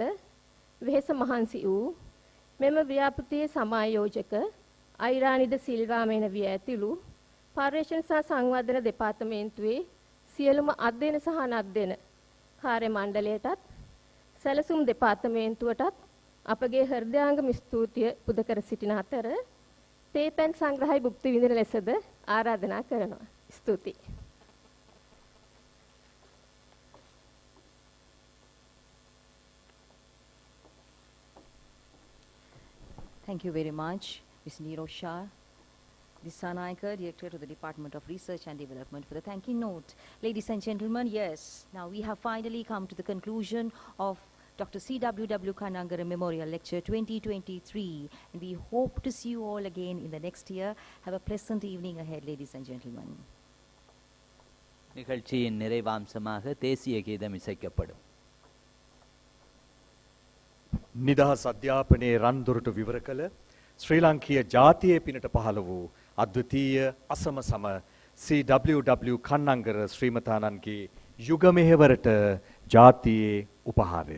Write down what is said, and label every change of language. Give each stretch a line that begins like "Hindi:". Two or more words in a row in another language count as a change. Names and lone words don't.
Sinhala: වෙහෙස මහන්සි වූ මෙම ව්‍යාපෘතියේ සමායෝජක අයිරානිද සිල්වා මෙනවිය ඇතුළු පර්යේෂණ සහ සංවර්ධන දෙපාර්තමේන්තුවේ සියලුම අධ්‍යයන සහ අනධ්‍යයන කාර්ය මණ්ඩලයටත් සැලසුම් දෙපාර්තමේන්තුවටත් අපගේ හෘදයාංගම ස්තුතිය පුද කර සිටින අතර තේපැන් සංග්‍රහය භුක්ති විඳින ලෙසද ආරාධනා කරනවා. ස්තුතියි.
English: Thank you very much, Ms. Neero Shah, Dissanayaka, Director to the Department of Research and Development, for the thanking note. Ladies and gentlemen, yes, now we have finally come to the conclusion of Dr. C.W.W. Kannangara Memorial Lecture 2023, and we hope to see you all again in the next year. Have a pleasant evening ahead, ladies and gentlemen.
Tamil: நிகழ்ச்சியின் நிறைவாம்சமாக தேசிய கீதம் இசைக்கப்படும்.
Sinhala: නිදහස් අධ්‍යාපනයේ රන්දුරට විවර කළ ශ්‍රී ලංකීය ජාතියේ පිනට පහළ වූ අද්විතීය අසම සම C.W.W. කන්නංගර ශ්‍රීමතාණන්ගේ යුග මෙහෙවරට ජාතියේ උපහාරය.